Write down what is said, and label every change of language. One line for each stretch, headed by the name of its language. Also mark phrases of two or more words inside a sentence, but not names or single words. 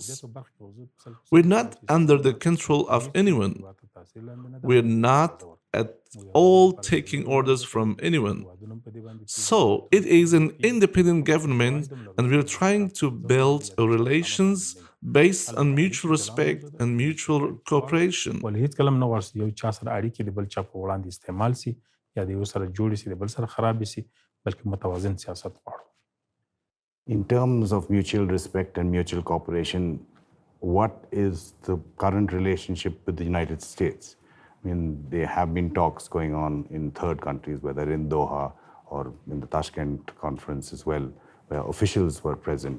English: We're not under the control of anyone. We're not at all taking orders from anyone. So, it is an independent government and we are trying to build our relations based on mutual respect and mutual cooperation.
Pashto: ولې هیڅ کله هم نه غواړي یو چا سره اړیکې د بل چا په وړاندې استعمال سي یا د یو سره جوړې سي د بل سره خرابې سي بلکې متوازن سیاست غواړو.
English: In terms of mutual respect and mutual cooperation, what is the current relationship with the United States? I mean, there have been talks going on in third countries, whether in Doha or in the Tashkent conference as well, where officials were present.